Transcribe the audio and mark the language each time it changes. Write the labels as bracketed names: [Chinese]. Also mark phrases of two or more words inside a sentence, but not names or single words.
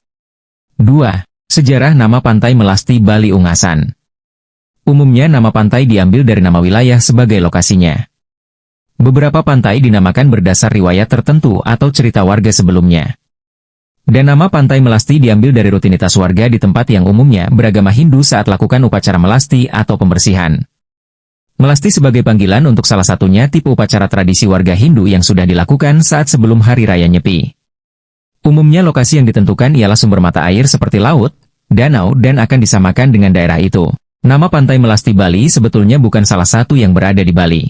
[Indonesian] 2. Sejarah nama Pantai Melasti Bali Ungasan. Umumnya nama pantai diambil dari nama wilayah sebagai lokasinya. Beberapa pantai dinamakan berdasar riwayat tertentu atau cerita warga sebelumnya. Dan nama Pantai Melasti diambil dari rutinitas warga di tempat yang umumnya beragama Hindu saat lakukan upacara melasti atau pembersihan. Melasti sebagai panggilan untuk salah satunya tipe upacara tradisi warga Hindu yang sudah dilakukan saat sebelum Hari Raya Nyepi. Umumnya lokasi yang ditentukan ialah sumber mata air seperti laut, danau dan akan disamakan dengan daerah itu. Nama Pantai Melasti Bali sebetulnya bukan salah satu yang berada di Bali.